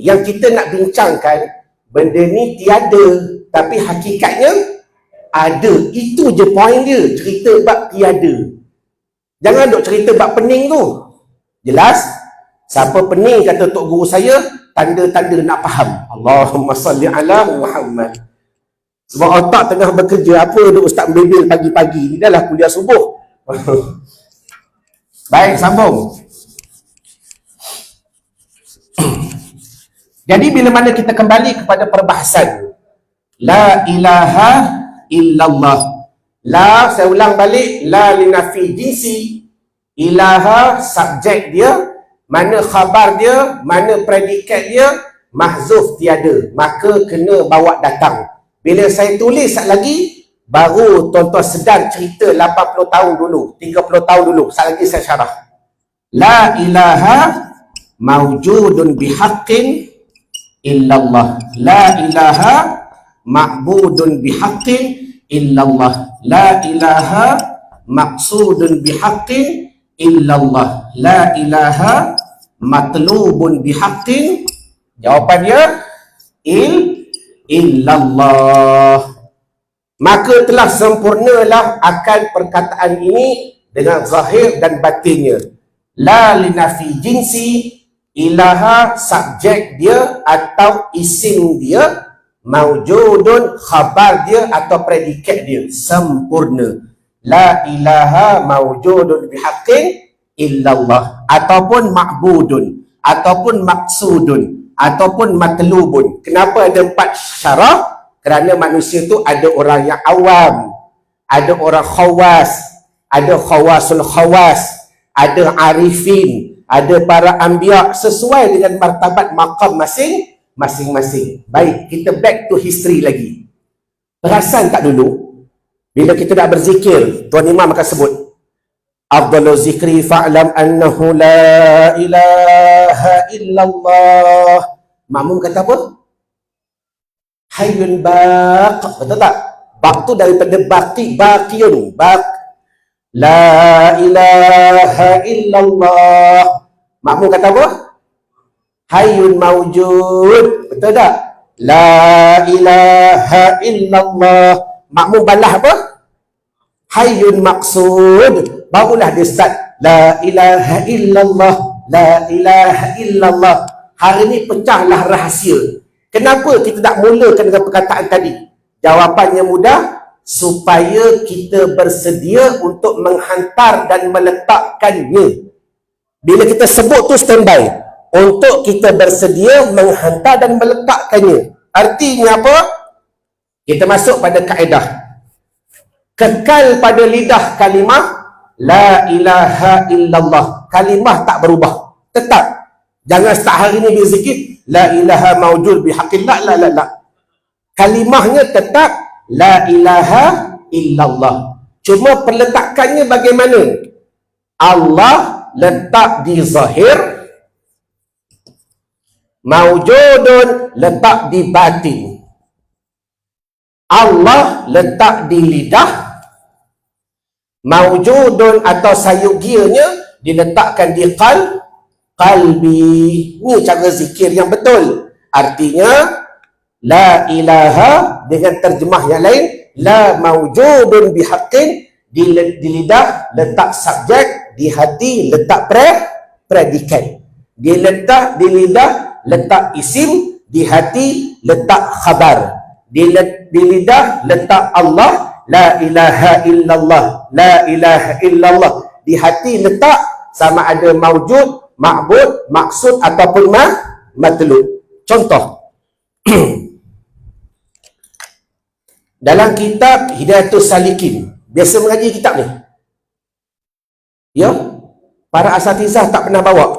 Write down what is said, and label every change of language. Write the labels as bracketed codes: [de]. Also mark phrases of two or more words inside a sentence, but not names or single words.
[ms] Yang kita nak bincangkan, benda ni tiada. Tapi hakikatnya, ada. Itu je point dia. Cerita bab tiada. Jangan duk cerita bab pening tu. Jelas? Siapa pening kata tok guru saya, tanda-tanda nak faham. [ar] اللهم صل على محمد. [ms] Sebab otak tengah bekerja. Apa duk ustaz membebel pagi-pagi ni? Dah lah kuliah subuh. Baik, sambung. Jadi bila mana kita kembali kepada perbahasan [ar] لا إله إلا الله. [ms] La, saya ulang balik, [ar] لا لنفي الجنس. [ms] Ilaha, subjek dia. Mana khabar dia, mana predikat dia, mahzuf tiada. Maka kena bawa datang. Bila saya tulis lagi, baru tuan-tuan sedar cerita 80 tahun dulu, 30 tahun dulu. Sekali lagi saya syarah. [ar] لا إله موجود بحق إلا الله. لا إله معبود بحق إلا الله. لا إله مقصود بحق إلا الله. لا إله مطلوب بحق. [ms] Jawapan dia illallah. Maka telah sempurnalah akan perkataan ini dengan zahir dan batinnya. [ar] لا لنفي الجنس, [ms] ilaha subjek dia atau isim dia, maujudun khabar dia atau predikat dia, sempurna. [ar] لا إله موجود بحق إلا الله, [ms] ataupun ma'budun, ataupun maksudun, ataupun matlubun. Kenapa ada 4 syarah? Kerana manusia tu ada orang yang awam, ada orang khawas, ada [ar] خواص الخواص, [ms] ada arifin, ada para anbiya, sesuai dengan martabat maqam masing-masing. Baik, kita [en] back to history [ms] lagi. Perasan tak dulu bila kita nak berzikir, Tuan Imam akan sebut [ar] أفضل الذكر فاعلم أنه لا إله إلا الله. [ms] Makmum kata apa? [ar] حي باق. [ms] Betul tak? Baq tu daripada baqiyun. [ar] لا إله إلا الله. [ms] Makmum kata apa? [ar] حي موجود. [ms] Betul tak? [ar] لا إله إلا الله. [ms] Makmum balas apa? [ar] حي مقصود. [ms] Barulah dia start [ar] لا إله إلا الله لا إله إلا الله. [ms] Hari ni pecahlah rahsia. Kenapa kita tak mulakan dengan perkataan tadi? Jawapannya mudah. Supaya kita bersedia untuk menghantar dan meletakkannya. Bila kita sebut tu standby. Untuk kita bersedia menghantar dan meletakkannya. Artinya apa? Kita masuk pada kaedah. Kekal pada lidah kalimah [ar] لا إله إلا الله. [ms] Kalimah tak berubah. Tetap. Jangan start hari ni berzikir [ar] لا إله موجود بحق الله. [ms] La. Kalimahnya tetap [ar] لا إله إلا الله. [ms] Cuma perletakannya bagaimana? Allah letak di zahir, mawjudun letak di batin. Allah letak di lidah, Maujudun atau sayugianya diletakkan di qalbi. Ni cara zikir yang betul. Artinya [ar] لا إله [ms] dengan terjemah yang lain, [ar] لا موجود بحق, [ms] di lidah letak subjek, di hati letak predikat. Di lidah letak isim, di hati letak khabar. Di lidah letak Allah, [ar] لا إله إلا الله لا إله إلا الله. [ms] Di hati letak sama ada maujud, ma'bud, maksud ataupun matlub. Contoh dalam kitab Hidayatus Salikin, biasa mengaji kitab ni, ya, para asatizah tak pernah bawa.